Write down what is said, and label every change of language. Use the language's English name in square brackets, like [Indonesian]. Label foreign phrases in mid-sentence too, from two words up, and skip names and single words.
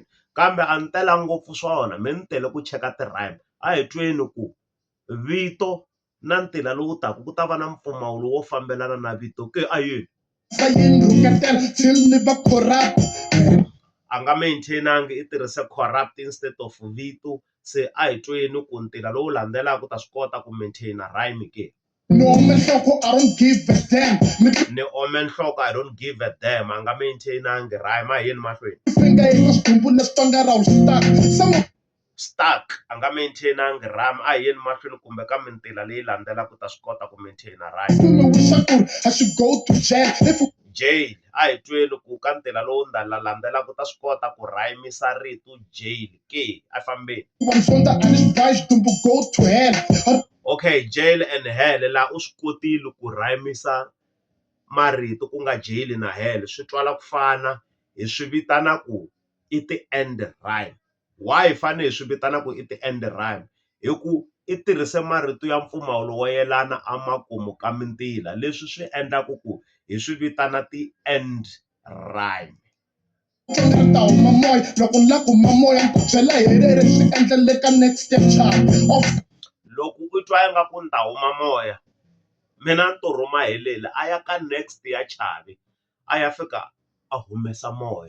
[Tsonga] Kambe a ni tela ngopfu swona, me ni tele ku cheka ti-rhyme. A hi tweni ku vito na ntila lowu taka ku ta va na mpfumawulo wo fambelana na vito ke a yini. A nga maintain-angi i tirhise [English] corrupt instead of [Tsonga] vito. Se a hi tweni ku ntila lowu landzelaka u ta swi kota ku [English] maintain rhyme [Tsonga] ke. Ni ome nhloko, [English] I don't give a damn. [Tsonga] Ni ome nhloko, [English] I don't give a damn. [Tsonga] A nga maintain-angi rhyme. A hi yeni mahlweni. Stuck a nga maintain-angi rhyme. A hi yeni mahlweni kumbe ka mintila leyi landzelaka u ta swi kota ku [English] maintain rhyme. [Tsonga] Jail a hi tweni ku ka ntila lowu landzelaka u ta swi kota ku rhymisa rito jail ke. A hi fambeni. [English] Okay, jail and hell [Tsonga] laha u swi kotile ku rhymisa marito ku nga jail na hell swi twala ku fana, hi swi vitana ku i [English] ti-end rhyme. [Tsonga] Why hi fane hi swi vitana ku i [English] ti-end rhyme? [Tsonga] Hi ku i tirhise marito ya mpfumawulo wo yelana emakumu ka mintila, leswi swi endlaku ku hi swi vitana [English] ti-end rhyme. [Tsonga] Loko u twa ingaku ni ta huma moya, mina ni to rhuma heleli a ya ka next ya Chavi a ya fika a humesa moya.